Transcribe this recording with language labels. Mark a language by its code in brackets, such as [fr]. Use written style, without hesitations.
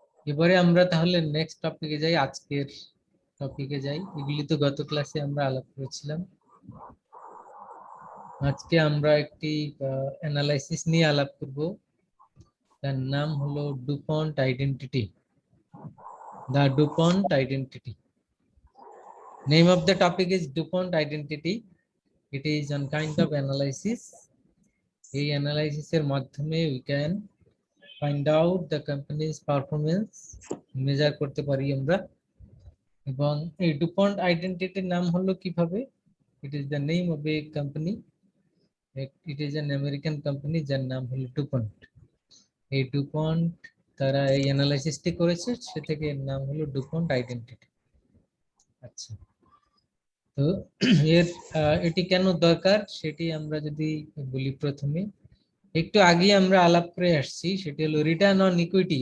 [bn] এবারে আমরা তাহলে নেক্সট টপিকে যাই, আজকের টপিকে যাই। এগুলি তো গত ক্লাসে আমরা আলাপ করেছিলাম। আজকে আমরা একটি অ্যানালাইসিস নিয়ে আলাপ করব, তার নাম হলো Dupont identity. [en] The DuPont identity, name of the topic is DuPont identity. It is one kind of analysis. [bn] এই অ্যানালাইসিস এর মাধ্যমে [en] we can find out the company's performance, [bn] measure করতে পারি আমরা। এবং এই ডুপন্ট আইডেন্টিটির নাম হলো কিভাবে? [en] It is the name of a company. It is an American company [bn] যার নাম হলো ডুপন্ট। এই ডুপন্ট তারা এই অ্যানালাইসিসটি করেছে, সে থেকে এর নাম হলো ডুপন্ট আইডেন্টিটি। আচ্ছা, তো এর এটি কেন দরকার সেটি আমরা যদি বলি, প্রথমে একটু আগে আমরা আলাপ করে আসছি, সেটি হলো রিটার্ন অন ইকুইটি।